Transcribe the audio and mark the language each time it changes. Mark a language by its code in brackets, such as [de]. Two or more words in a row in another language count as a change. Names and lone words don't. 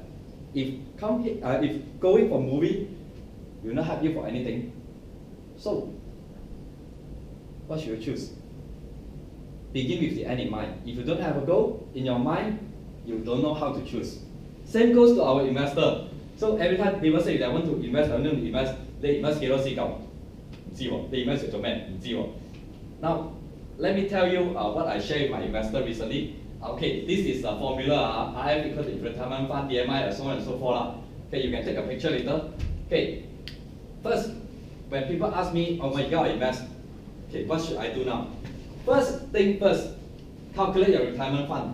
[en] If going for movie will not help you for anything, so what should you choose? Begin with the end in mind. If you don't have a goal in your mind, you don't know how to choose. Same goes to our investor. So every time people say they want to invest, they invest [yue] 幾多時夠？唔知喎，你 invest 做咩？唔知喎。 [en] Now, let me tell you what I shared with my investor recently. Okay, this is a formula. RF equal to retirement fund, DMI, and so on and so forth. Okay, you can take a picture later. Okay, first, when people ask me, oh my God, invest. Okay, what should I do now? First thing first, calculate your retirement fund.